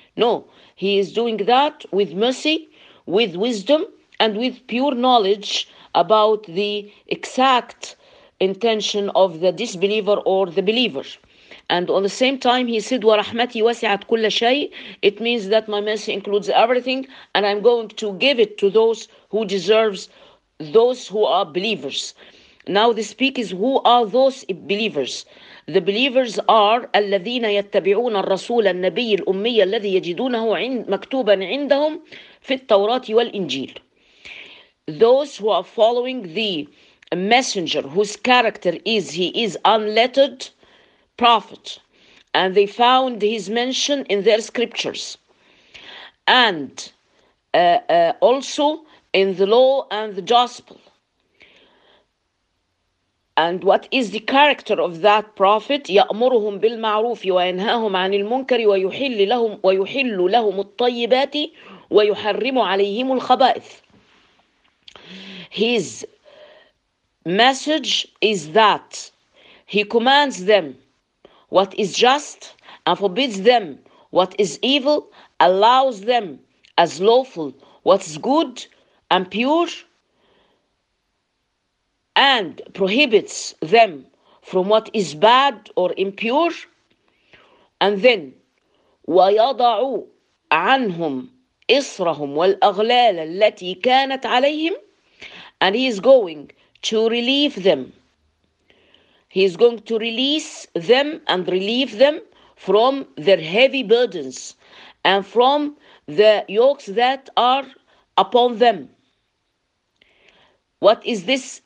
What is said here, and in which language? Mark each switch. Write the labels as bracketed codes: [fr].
[en] No, He is doing that with mercy, with wisdom, and with pure knowledge about the exact intention of the disbeliever or the believer. And on the same time, he said, [ar] وَرَحْمَتِي وَسِعَتْ كُلَّ شَيْءٍ. [en] It means that my mercy includes everything, and I'm going to give it to those who deserves, those who are believers. Now the speak is, who are those believers? The believers are [ar] الَّذِينَ يَتَّبِعُونَ الرَّسُولَ النَّبِيِّ الْأُمِّيَّ الَّذِي يَجِدُونَهُ مَكْتُوبًا عِنْدَهُمْ فِي التَّوْرَاتِ وَالْإِنْجِيلِ. [en] Those who are following the messenger whose character is he is unlettered prophet, and they found his mention in their scriptures, and also in the law and the gospel. And what is the character of that prophet? [ar] يَأْمُرُهُمْ بِالْمَعْرُوفِ وَيَنْهَاهُمْ عَنِ الْمُنْكَرِ وَيُحِلُّ لَهُمُ الطَّيِّبَاتِ وَيُحَرِّمُ عَلَيْهِمُ الْخَبَائِثِ. [en] His message is that he commands them what is just and forbids them what is evil, allows them as lawful what is good and pure, and prohibits them from what is bad or impure. And then, [ar] وَيَضَعُ عَنْهُمْ إِصْرَهُمْ وَالْأَغْلَالَ الَّتِي كَانَتْ عَلَيْهِمْ. [en] And he is going to relieve them. He is going to release them and relieve them from their heavy burdens and from the yokes that are upon them. What is this?